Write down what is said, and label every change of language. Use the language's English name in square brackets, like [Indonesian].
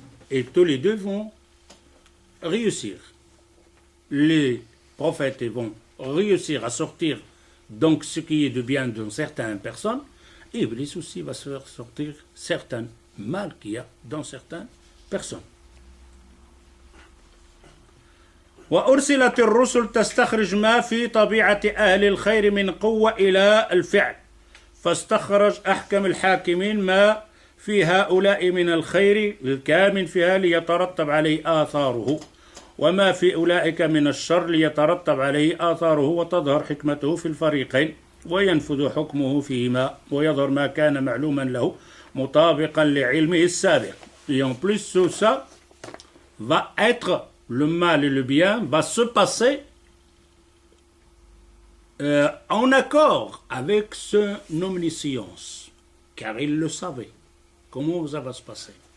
[French] Et tous les deux vont réussir. Les prophètes vont réussir à sortir donc ce qui est de bien dans certaines personnes. Et Iblis aussi va se faire sortir certains mal qu'il y a dans certaines personnes. [Arabic] وأرسلت الرسل تستخرج ما في طبيعة أهل الخير من قوة إلى الفعل فاستخرج أحكم الحاكمين ما في هؤلاء من الخير الكامن فيها ليترتب عليه آثاره وما في أولئك من الشر ليترتب عليه آثاره وتظهر حكمته في الفريقين وينفذ حكمه فيهما ويظهر ما كان معلوما له مطابقا لعلمه السابق. [French] Et en plus tout ça va être le mal et le bien va se passer en accord avec son omniscience, car il le savait comment ça va se passer.